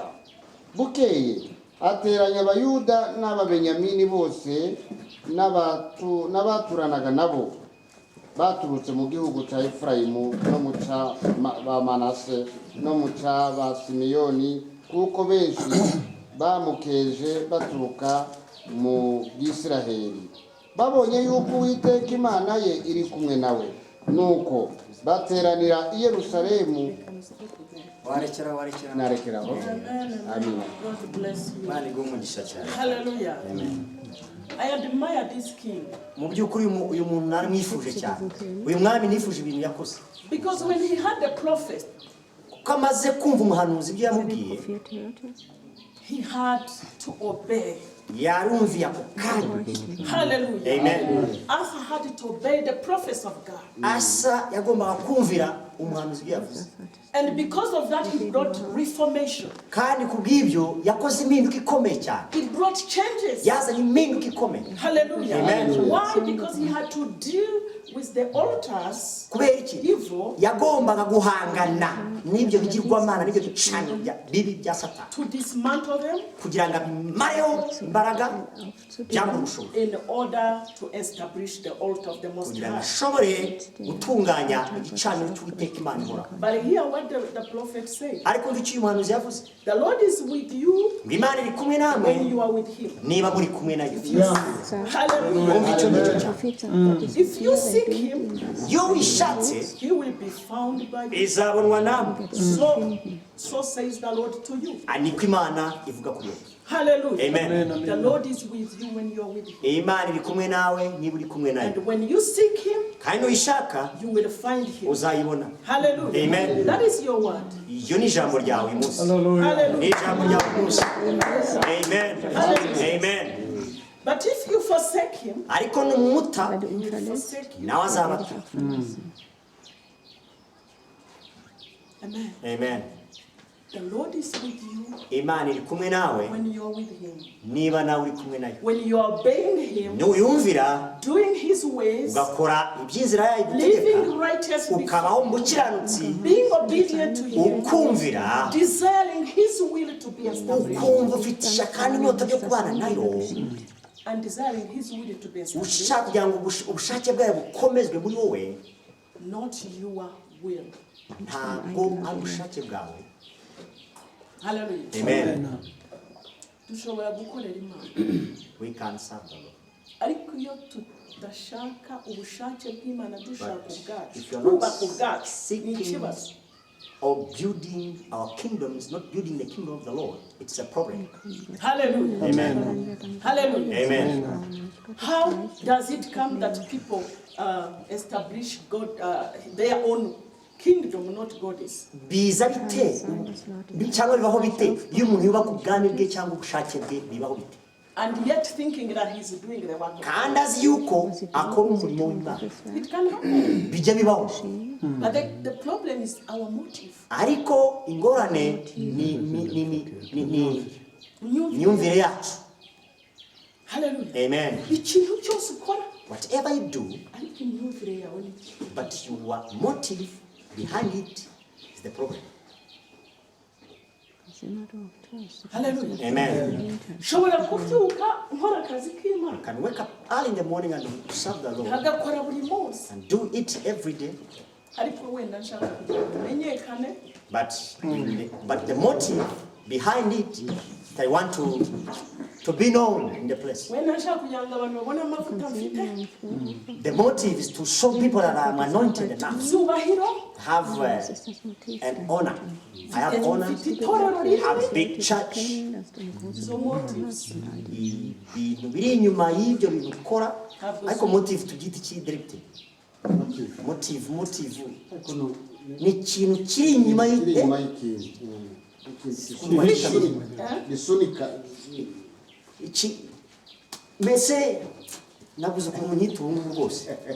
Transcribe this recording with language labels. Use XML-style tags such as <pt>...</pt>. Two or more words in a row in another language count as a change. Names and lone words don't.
<rw>Bukeye ateranya Abayuda n'Ababenyamini bose n'abaturanaga nabo, baturutse mu gihugu cya Efurayimu no mu cya Manase no mu cya Simiyoni, kuko benshi bamukeje baturuka mu Bisiraheli. Babonye yuko Uwiteka Imana ye iri kumwe nawe, nuko bateranira i Yerusalemu. Narekeraho. Amen.</rw> <en>God bless you.</en> <rw>Imana iguhe umugisha cyane.</rw> <en>Hallelujah. I admire this king</en> <rw>Mu by'ukuri uyu muntu nari mwifuje cyane. Uyu mwami nifuje ibintu yakoze.</rw> <en>because when he had the prophet,</en> <rw>Kuko amaze kumva umuhanuzi ibyo yamubwiye,</rw> <en>he had to obey.</en> <rw>yarumviye ako kanya. Hallelujah. Amen.</rw> <en>Asa had to obey the prophets of God.</en> <rw>Asa yagombaga kumvira umuhanuzi ibyo yavuze.</rw> <en>And because of that, he brought reformation.</en> <rw>Kandi kubw'ibyo yakoze impinduka ikomeye cyane.</rw> <en>He brought changes.</en> <rw>Yazanye impinduka ikomeye. Hallelujah. Amen.</rw> <en>Why? Because he had to deal with the altars,</en> <rw>Kubera iki?</rw> <en>evil,</en> <rw>Yagombaga guhangana n'ibyo bigirwamana n'ibyo bicanyo bibi bya Satani,</rw> <en>to dismantle them</en> <rw>kugira ngo abimareho imbaraga cyangwa ubushobozi,</rw> <en>in order to establish the altar of the Most</en> <rw>kugira ngo</rw> <en>High.</en> <rw>ashobore gutunganya igicaniro cy'Uwiteka Imana ihoraho.</rw> <en>But here what the prophet said,</en> <rw>Ariko ndi icyo umuhanuzi yavuze,</rw> <en>the Lord is with you</en> <rw>ngo Imana iri kumwe namwe</rw> <en>when you are with him.</en> <rw>niba muri kumwe nayo. Hallelujah. Umva icyo ngicyo cyane.</rw> <en>If you seek him,</en> <rw>Iyo wishatse</rw> <en>he will be found by you.</en> <rw>izabonwa namwe.</rw> <en>So says the Lord to you.</en> <rw>Niko Imana ivuga kuri wowe. Hallelujah. Amen.</rw> <en>The Lord is with you when you are with him.</en> <rw>Imana iri kumwe nawe niba uri kumwe nayo.</rw> <en>And when you seek him,</en> <rw>Kandi uyishaka</rw> <en>you will find him.</en> <rw>uzayibona. Hallelujah. Amen.</rw> <en>That is your word.</en> <rw>Iyo ni ijambo ryawe uyu munsi. Hallelujah. Ni ijambo ryawe uyu munsi. Amen. Amen.</rw> <en>But if you forsake him,</en> <rw>Ariko numumuta</rw> <en>he will forsake you.</en> <rw>nawe azabata. Amen. Amen.</rw> <en>The Lord is with you</en> <rw>Imana iri kumwe nawe</rw> <en>when you are with him.</en> <rw>niba nawe uri kumwe nayo.</rw> <en>When you are obeying him,</en> <rw>Nuyumvira</rw> <en>doing his ways,</en> <rw>ugakora iby'inzira yayo igutegeka,</rw> <en>living righteous before,</en> <rw>ukabaho mu bukiranutsi,</rw> <en>being obedient to him,</en> <rw>ukumvira,</rw> <en>desiring his will to be established,</en> <rw>ukumva ufite ishyaka n'inyota byo kubana nayo,</rw> <en>and desiring his will to be established,</en> <rw>ushaka kugira ngo ubushake bwayo bukomezwe muri wowe,</rw> <en>not your will.</en> <rw>ntabwo ari ubushake bwawe. Hallelujah. Amen. Dushobora gukorera Imana.</rw> <en>We can serve the Lord.</en> <rw>Ariko iyo tudashaka ubushake bw'Imana dushaka ubwacu,</rw> <en>If you are not</en> <rw>kubaka ubwacu, ni</rw> <en>seeking</en> <rw>ikibazo.</rw> <en>or building our kingdoms, not building the kingdom of the Lord, it's a problem. Hallelujah. Amen. Hallelujah. Amen. How does it come that people establish God, their own kingdom, not God's?</en> <rw>Biza bite cyangwa bibaho bite iyo umuntu yubaka ubwami bwe cyangwa ubushake bwe, bibaho bite?</rw> <en>And yet thinking that he's doing the work of</en> <rw>Kandi</rw> <en>God.</en> <rw>azi yuko akora umurimo w'Imana.</rw> <en>It can happen.</en> <rw>Bijya bibaho.</rw> <en>But the problem is our motive.</en> <rw>Ariko ingorane ni imyumvire yacu. Hallelujah. Amen. Ikintu cyose ukora,</rw> <en>Whatever you do,</en> <rw>ariko imyumvire yawe ni</rw> <en>but your motive behind it is the problem. Hallelujah. Amen.</en> <rw>Shobora kubyuka nkora akazi k'Imana,</rw> <en>Can wake up early in the morning and serve the Lord</en> <rw>nkagakora buri munsi,</rw> <en>and do it every day,</en> <rw>ariko wenda nshaka kugira ngo menyekane,</rw> <en>but the motive behind it I want to be known in the place.</en> <rw>When nashaka kugira ngo abantu babone amavuta mfite,</rw> <en>The motive is to show people that I am anointed enough,</en> <rw>zubahiro,</rw> <en>have an honor. I have honor,</en> <rw>mfite itorero</rw> <en>I have</en> <rw>rihari,</rw> <en>big church.</en> <rw>izo motives. Ibintu biri inyuma y'ibyo bintu ukora, ariko motive tubyita iki directive? Motive ni ikintu kiri inyuma iki mbese nabuze ukuntu nyita ubu ngubu rwose.</rw>